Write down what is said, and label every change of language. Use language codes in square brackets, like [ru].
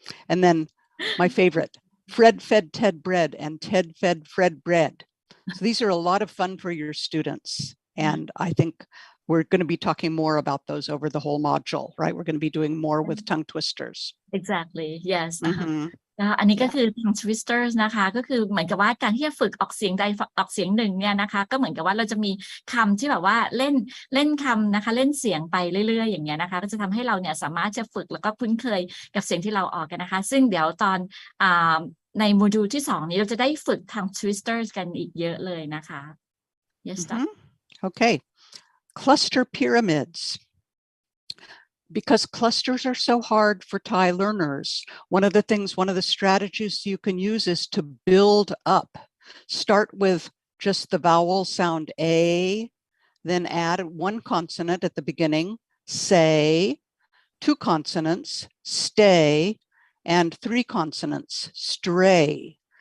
[en] And then my favorite, Fred fed Ted bread and Ted fed Fred bread. So these are a lot of fun for your students. And I think we're going to be talking more about those over the whole module, right? We're going to be doing more with tongue twisters. Exactly. Yes. [th] อันนี้ก็คือ tongue twisters นะคะก็คือเหมือนกับว่าการที่จะฝึกออกเสียงใดออกเสียงหนึ่งเนี่ยนะคะก็เหมือนกับว่าเราจะมีคำที่แบบว่าเล่นคำนะคะเล่นเสียงไปเรื่อยๆอย่างเงี้ยนะคะก็จะทำให้เราเนี่ยสามารถจะฝึกแล้วก็คุ้นเคยกับเสียงที่เราออกกันนะคะซึ่งเดี๋ยวตอนในโมดูลที่2นี้เราจะได้ฝึก tongue twisters กันอีกเยอะเลยนะคะ [en] Yes. Okay. Cluster pyramids. Because clusters are so hard for Thai learners, one of the strategies you can use is to build up. Start with just the vowel sound A, then add 1 consonant at the beginning, say, 2 consonants, stay, and 3 consonants, stray.